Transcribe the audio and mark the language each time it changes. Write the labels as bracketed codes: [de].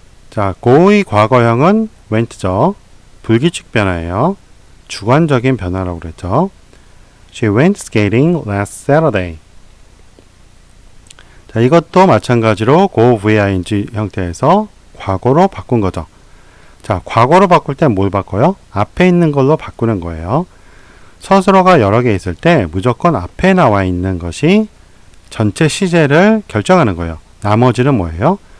[ko] 자, go의 과거형은 went죠. 불규칙 변화예요. 주관적인 변화라고 그랬죠. [en] She went skating last Saturday. [ko] 자, 이것도 마찬가지로 go VING 형태에서 과거로 바꾼 거죠. 자, 과거로 바꿀 때 뭘 바꿔요? 앞에 있는 걸로 바꾸는 거예요. 서술어가 여러 개 있을 때 무조건 앞에 나와 있는 것이 전체 시제를 결정하는 거예요. 나머지는 뭐예요?